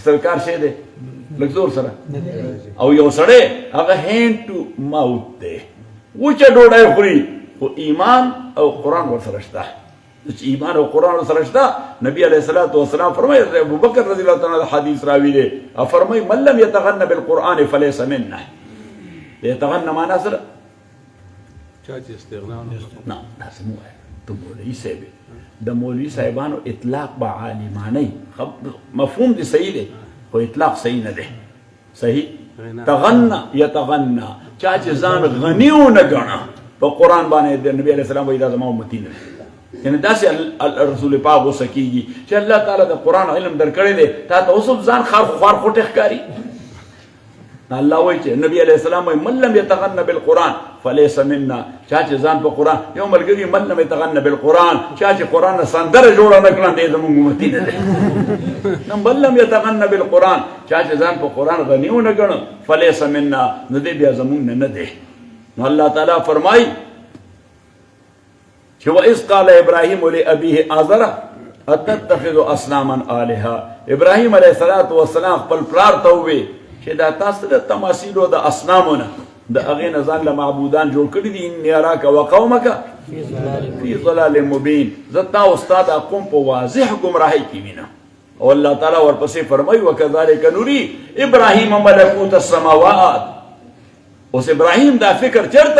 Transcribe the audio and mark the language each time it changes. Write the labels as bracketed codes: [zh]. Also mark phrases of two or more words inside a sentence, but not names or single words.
[ps] که سرکار شی دی لږ زور سره او یو سړی هغه [en] hand to mouth [ps] دی وچه ډوډۍ خوري خو ایمان او قرآن ورسره شته چې ایمان او قرآن ورسره شته نبی علیه الصلاة والسلام فرمایي ابو بکر رضی الله تعالی عنہ حدیث راوي دی او فرمایي [ar] من لم يتغن بالقرآن فليس منا يتغن [ps] معنا سره چاچی استغنا نه داسې مو وایه ته مولوي صاحب د مولوي صاحبانو اطلاق به عالمانه مفهوم دی صحیح دی خو اطلاق صحیح نه دی صحیح [ar] تغنى يتغنى [ps] چا چې ځان غني ونه ګڼه په قرآن باندې د نبی علیه السلام وایي دا زما امتي نه دی یعنی داسې رسول پاک غوسه کېږي چې الله تعالی د قرآن علم درکړی دی تا ته اوس هم ځان خوار خوټې ښکاري الله وایي چې نبی علیه السلام وایي [ar] من لم يتغن بالقرآن فليس منا [ps] چا چې ځان په قرآن یو ملګري [ar] من لم يتغن بالقرآن [ps] چا چې قرآن نه سندره جوړه نه کړه دی زموږ امتي نه دی [ar] من لم يتغن بالقرآن [ps] چا چې ځان په قرآن غني ونه ګڼه [ar] فليس منا [ps] نو دی بیا زموږ نه دی نو الله تعالی فرمایي چې [ar] وإذ قال إبراهيم لأبيه آزر أتتخذ أصناما آلهة [ps] ابراهيم عليه الصلاة والسلام خپل پلار ته ووی چې دا تاسو د تماثیل او د اصنامونه د هغې نه ځان له معبودان جوړ کړي دي [ar] اني اراک وقومک فی ضلال مبین [ps] زه تا او ستا دا قوم په واضح ګمراهۍ کې وینم او الله تعالی ورپسې فرمایي [ar] وکذلک نري ابراهیم ملکوت السماوات [ps] اوس ابراهیم دا فکر چېرته